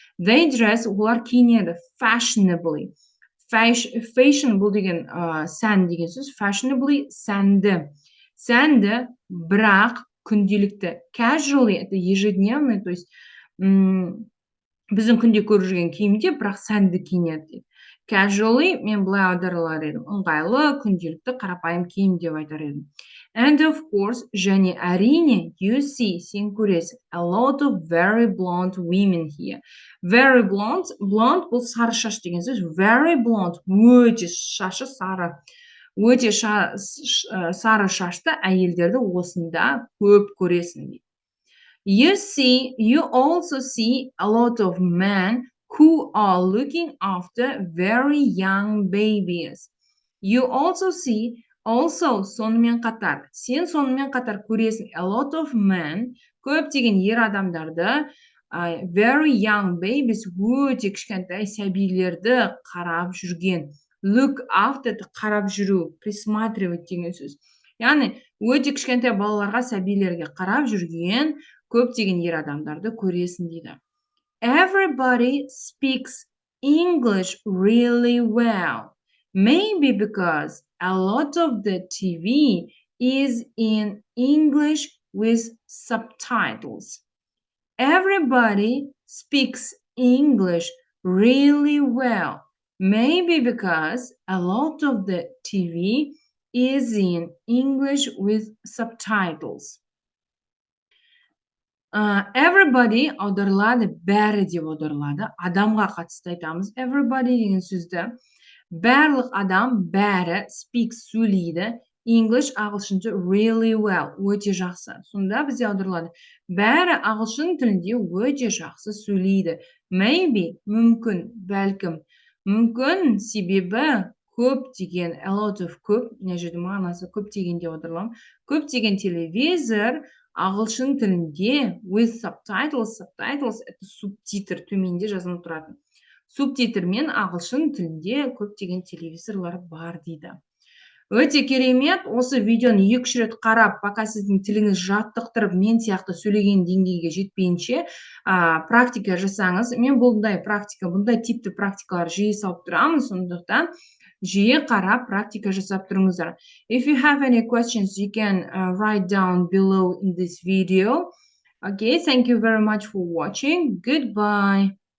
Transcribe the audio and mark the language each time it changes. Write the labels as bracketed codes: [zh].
[en] They dress, [kk] олар киінеді [en] fashionably. [kk] Fashion бұл деген сән деген сөз. Fashionably сәнді. Сәнді, бірақ күнделікті. Casually, [ru] это ежедневный, то есть [kk] біздің күнде көріп жүрген киімде, бірақ сәнді киінеді. Casually, мен былай аударылар едім. Ыңғайлы, күнделікті, қарапайым киім деп айтар едім. [en] And of course, [kk] және әрине, [en] you see, [kk] сен көресің, [en] a lot of very blonde women here. [kk] Very blonde бұл сары шаш деген сөз. Very blonde, өте шашы сары. Өте сары шашты әйелдерді осында көп көресің. [en] You also see a lot of men who are looking after very young babies. You also see, [kk] сонымен қатар, сен сонымен қатар көресің, [en] a lot of men, [kk] көптеген ер адамдарды, [en] very young babies, [kk] өте кішкентай сәбилерді қарап жүрген. look after қарап жүру, присматривать деген сөз. Яғни өте кішкентай балаларға, сәбилерге қарап жүрген көптеген ер адамдарды көресің дейді. [en] Everybody speaks English really well. Maybe because a lot of the TV is in English with subtitles. Everybody speaks English really well. Maybe because a lot of the TV is in English with subtitles. [kk] Everybody аударылады, бәрі деп аударылады. Адамға қатысты айтамыз. Everybody деген сөзді. Барлық адам, бәрі, speaks, сөйлейді. English ағылшынша [en] really well, [kk] өте жақсы. Сонда бізде аударылады. Бәрі ағылшын тілінде өте жақсы сөйлейді. Maybe, мүмкін, бәлкім. Мүмкін себебі көп деген, a lot of көп, мына жерде мағынасы көп деген деп аударыламын. Көп деген телевизор ағылшын тілінде [en] with subtitles, [kk] subtitles [ru] это субтитр, [kk] төменде жазылып тұратын. Субтитрмен ағылшын тілінде көптеген телевизорлар бар дейді. Өте керемет, осы видеоны 2-3 рет қарап, пока сіздің тіліңіз жаттықтырып, мен сияқты сөйлеген деңгейге жетпейінше практика жасаңыз. Мен бұндай типті практикалар жиі салып тұрамын, сондықтан жиі қарап практика жасап тұрыңыздар. [en] If you have any questions, you can write down below in this video. Okay, thank you very much for watching. Goodbye.